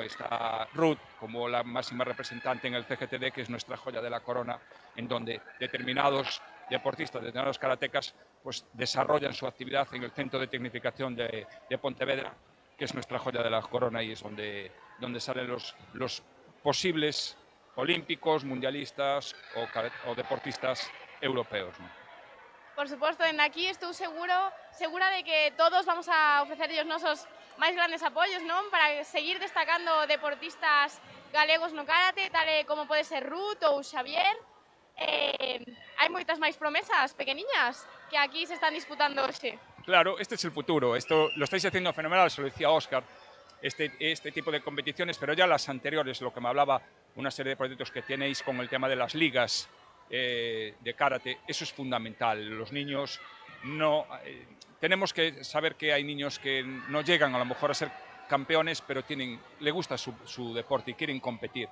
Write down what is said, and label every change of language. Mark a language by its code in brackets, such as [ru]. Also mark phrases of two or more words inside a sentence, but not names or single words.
[es] Está Ruth como la máxima representante en el CGTD, que es nuestra joya de la corona, en donde determinados deportistas, determinados karatecas, pues desarrollan su actividad en el Centro de Tecnificación de Pontevedra, que es nuestra joya de la corona y es donde salen los posibles olímpicos, mundialistas o deportistas europeos, ¿no? [gl] Por suposto, dende aquí estou segura de que todos vamos a ofrecerlles nosos máis grandes apoios, non? Para seguir destacando deportistas galegos no karate, tal como pode ser Ruth ou Xavier. Hai moitas máis promesas pequeniñas que aquí se están disputando hoxe. [es] Claro, este es el futuro. Esto lo estáis haciendo fenomenal, se lo decía Óscar, este tipo de competiciones, pero ya las anteriores, lo que me hablaba, una serie de proyectos que tenéis con el tema de las ligas de karate, eso es fundamental. Los niños no... tenemos que saber que hay niños que no llegan a lo mejor a ser campeones, pero le gusta su deporte y quieren competir.